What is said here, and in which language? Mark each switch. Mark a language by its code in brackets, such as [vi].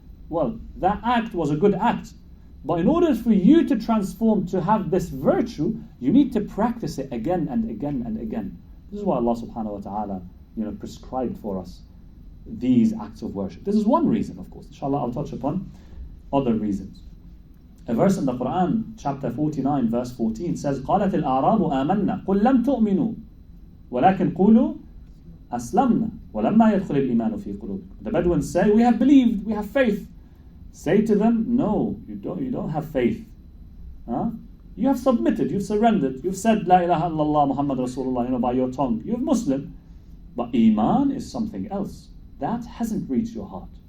[en] Well, that act was a good act. But in order for you to transform, to have this virtue, you need to practice it again and again and again. This is why Allah subhanahu wa ta'ala prescribed for us these acts of worship. This is one reason, of course. Inshallah, I'll touch upon other reasons. A verse in the Quran, chapter 49, verse 14 says, [ar] قَالَتِ الْأَعْرَابُ آمَنَّا قُلْ لَمْ تُؤْمِنُوا وَلَكِنْ قُولُوا أَسْلَمْنَا وَلَمَّا يَدْخُلِ الْإِيمَانُ فِي قُلُوبِكُمْ. [en] The Bedouins say, we have believed, we have faith. Say to them, no, you don't have faith. Huh? You have submitted, you've surrendered, you've said [ar] La ilaha illallah Muhammad Rasulullah, [en] by your tongue. You're Muslim. But Iman is something else. That hasn't reached your heart.